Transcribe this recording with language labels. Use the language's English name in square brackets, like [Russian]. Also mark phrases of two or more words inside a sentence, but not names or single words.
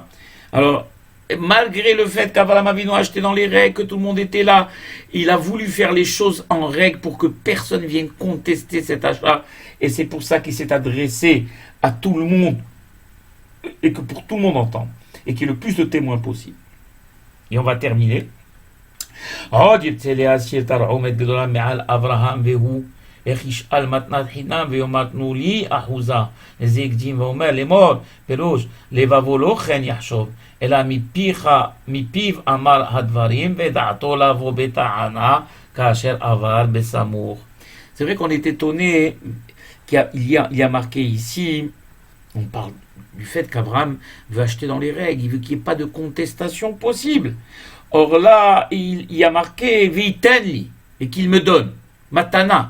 [French] Alors, malgré le fait qu'Abraham Avinu a acheté dans les règles, que tout le monde était là, il a voulu faire les choses en règle pour que personne vienne contester cet achat. Et c'est pour ça qu'il s'est adressé à tout le monde et que pour tout le monde entende et qu'il y ait le plus de témoins possible. Et on va terminer. [Hebrew] עוד ירצה להזכיר תרעומת גדולה מעל אברהם והוא איך ישאל מתנת חינם ויאמר תנו לי אחוזה לזה הקדים ואומר לאמור פירוש לבבו לא כן יחשוב אלא מפיו אמר הדברים ודעתו לבוא בטענה כאשר עבר בסמוך. [French] C'est vrai qu'on est étonné qu'il y a marqué ici, on parle du fait qu'Abraham veut acheter dans les règles, il veut qu'il n'y ait pas de contestation possible. Or là, il y a marqué Veitenli, et qu'il me donne. Matana.